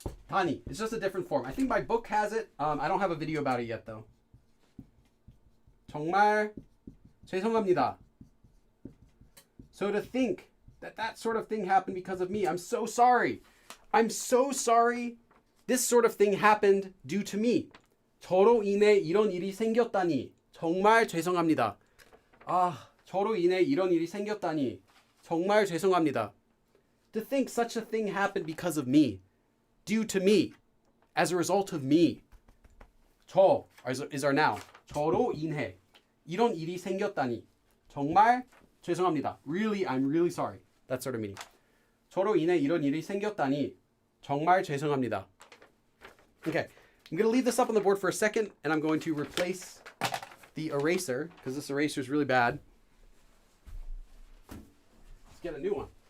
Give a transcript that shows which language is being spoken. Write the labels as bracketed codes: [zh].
[en] 다니, it's just a different form. I think my book has it. I don't have a video about it yet though. [ko] 정말 죄송합니다. [en] So to think that sort of thing happened because of me, I'm so sorry. I'm so sorry this sort of thing happened due to me. [ko] 저로 인해 이런 일이 생겼다니 정말 죄송합니다. 저로 인해 이런 일이 생겼다니 정말 죄송합니다. [en] To think such a thing happened because of me, due to me, as a result of me. 저 is our noun. [ko] 저로 인해 이런 일이 생겼다니 정말 죄송합니다. [en] Really, I'm really sorry. That sort of meaning. [ko] 저로 인해 이런 일이 생겼다니 정말 죄송합니다. [en] Okay, I'm going to leave this up on the board for a second, and I'm going to replace the eraser, because this eraser is really bad. Let's get a new one.